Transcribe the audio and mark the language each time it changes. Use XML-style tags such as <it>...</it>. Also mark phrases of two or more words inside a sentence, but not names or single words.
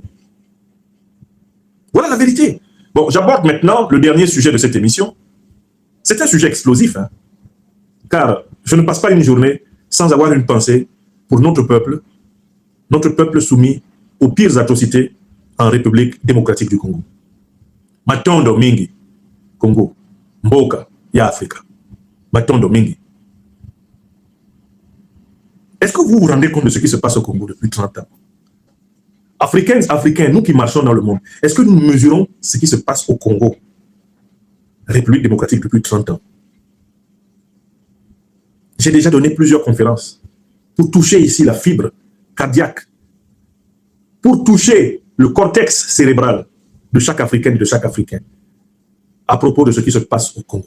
<fr>Voilà la vérité. Bon, j'aborde maintenant le dernier sujet de cette émission. C'est un sujet explosif, hein, car je ne passe pas une journée sans avoir une pensée pour notre peuple soumis aux pires atrocités en République démocratique du Congo.</fr> <ln>Matondo mingi, Congo, Mboka, ya Afrika. Matondo mingi.</ln> <fr>Est-ce que vous vous rendez compte de ce qui se passe au Congo depuis 30 ans? Africains, nous qui marchons dans le monde, est-ce que nous mesurons ce qui se passe au Congo, République démocratique, depuis 30 ans? J'ai déjà donné plusieurs conférences pour toucher ici la fibre cardiaque, pour toucher le cortex cérébral de chaque Africaine et de chaque Africain à propos de ce qui se passe au Congo.</fr>